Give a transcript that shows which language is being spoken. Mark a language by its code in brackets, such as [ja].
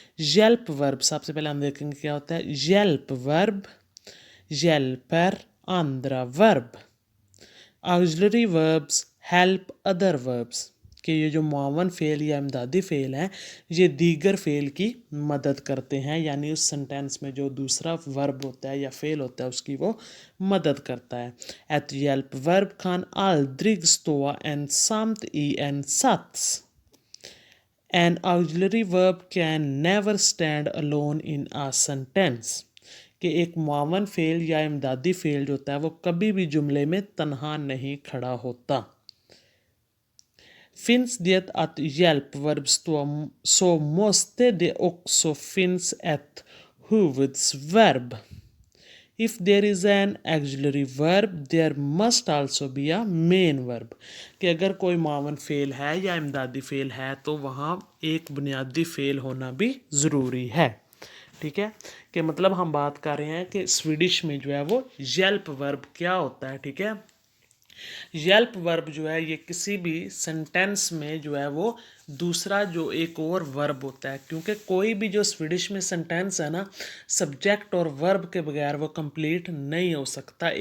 [hi] Yelp verb, सबसे पहले हम देखेंगे क्या होता है। Yelp verb, [sv] hjälper andra verb, [en] auxiliary verbs help other verbs, [hi] कि ये जो मुआवन फ़ेल या इमदादी फ़ेल हैं ये दीगर फ़ेल की मदद करते हैं, यानी उस सेंटेंस में जो दूसरा वर्ब होता है या फ़ेल होता है उसकी वो मदद करता है। [sv] Ett hjälpverb kan aldrig stå ensamt i en sats. [en] An auxiliary verb can never stand alone in a sentence. [hi] कि एक मुआवन फ़ेल या इमदादी फ़ेल जो होता है वो कभी भी जुमले में तन्हा नहीं खड़ा होता। [sv] Finns det att hjälpverb så måste det också finns ett huvudsverb. [en] If there is an auxiliary verb, there must also be a main verb. [hi] कि अगर कोई मुआवन फ़ेल है या इमदादी फ़ेल है तो वहाँ एक बुनियादी फ़ेल होना भी ज़रूरी है। ठीक है, कि मतलब हम बात कर रहे हैं कि स्वीडिश में जो है वो येल्प वर्ब क्या होता है। ठीक है, येल्प वर्ब जो है ये किसी भी सेंटेंस में जो है वो दूसरा जो एक और वर्ब होता है, क्योंकि कोई भी जो स्वीडिश में सेंटेंस है ना, सब्जेक्ट और वर्ब के बगैर वो कंप्लीट नहीं हो सकता।